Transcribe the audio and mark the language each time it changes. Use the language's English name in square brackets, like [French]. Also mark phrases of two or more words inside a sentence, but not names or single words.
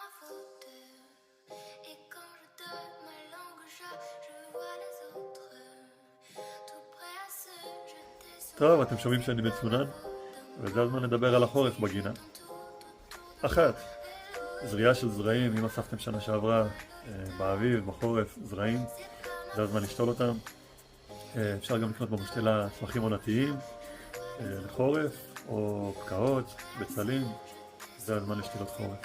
[French] Et quand je donne ma langue au chat, je vois les autres tout prêts à se jeter sur [Hebrew] טוב, אתם שומעים שאני מצונן? וזה הזמן לדבר על החורף בגינה. אחת, זריעה של זרעים. אם אספתם שנה שעברה באביב, בחורף, זרעים, זה הזמן לשתול אותם. אפשר גם לקנות במשתלה צמחים עונתיים לחורף, או פקעות, בצלים, זה הזמן לשתילות חורף.